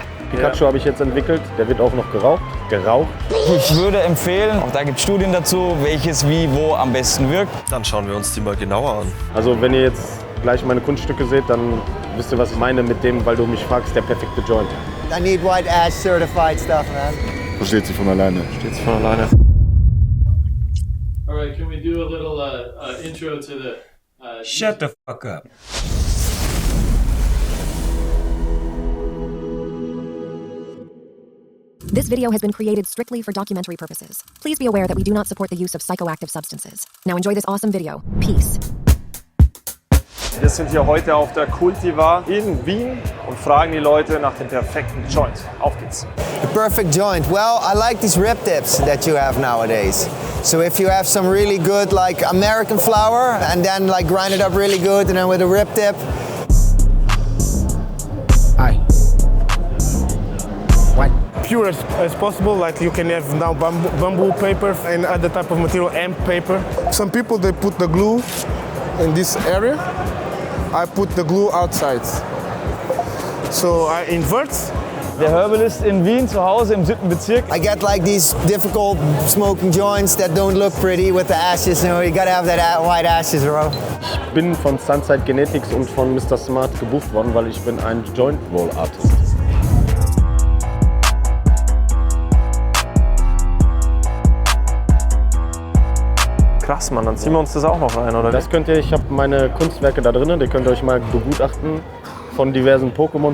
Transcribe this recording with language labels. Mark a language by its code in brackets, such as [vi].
[de] Pikachu habe ich jetzt entwickelt, der wird auch noch geraucht. Ich würde empfehlen, auch da gibt es Studien dazu, welches wie wo am besten wirkt. Dann schauen wir uns die mal genauer an. Also wenn ihr jetzt gleich meine Kunststücke seht, dann wisst ihr, was ich meine mit dem, weil du mich fragst, der perfekte Joint. [en] I need white ash certified stuff, man. [de] Versteht sich von alleine. Steht's von alleine. [en] All right, can we do a little intro to the... Shut the fuck up. This video has been created strictly for documentary purposes. Please be aware that we do not support the use of psychoactive substances. Now enjoy this awesome video. Peace. [de] Wir sind hier heute auf der Cultivar in Wien und fragen die Leute nach dem perfekten Joint. Auf geht's. [en] The perfect joint. Well, I like these rib tips that you have nowadays. So if you have some really good like American flour and then like grind it up really good and then with a rib tip. Hi. What? Pure as possible, like you can have now bamboo paper and other type of material, hemp paper. Some people they put the glue in this area. I put the glue outside. So I invert. [de] Der Herbalist in Wien zu Hause im 7. Bezirk. [en] I get like these difficult smoking joints that don't look pretty with the ashes. You know, you gotta have that white ashes, bro. [de] Ich bin von Sunside Genetics und von Mr. Smart gebucht worden, weil ich bin ein Joint Roll Artist. Krass, Mann, dann ziehen wir uns das auch noch rein, oder? Das könnt ihr, ich habe meine Kunstwerke da drinnen, die könnt ihr euch mal begutachten. Von diversen Pokémon.